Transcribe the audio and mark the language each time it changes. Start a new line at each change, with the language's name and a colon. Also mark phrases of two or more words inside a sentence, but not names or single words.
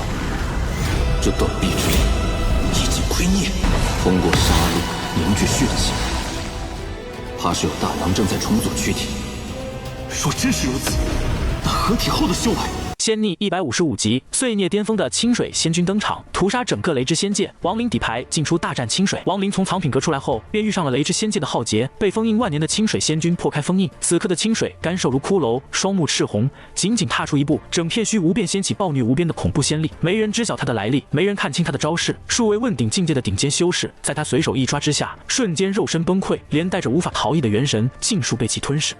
Chinese: 这断臂之力已经亏灭，通过杀戮凝聚血气，怕是有大能正在重组躯体。若真是如此，那合体后的修为…… 仙逆155集，碎孽巅峰的清水仙君登场，屠杀整個雷之仙界。亡靈底牌進出大戰清水。亡靈從藏品閣出來後，便遇上了雷之仙界的浩劫，被封印萬年的清水仙君破開封印。此刻的清水乾瘦如骷髏，雙目赤紅，僅僅踏出一步，整片虛無便掀起暴虐無邊的恐怖仙力。沒人知曉他的來歷，沒人看清他的招式。數位問鼎境界的頂尖修士，在他隨手一抓之下，瞬間肉身崩潰，連帶着無法逃逸的元神盡數被其吞噬。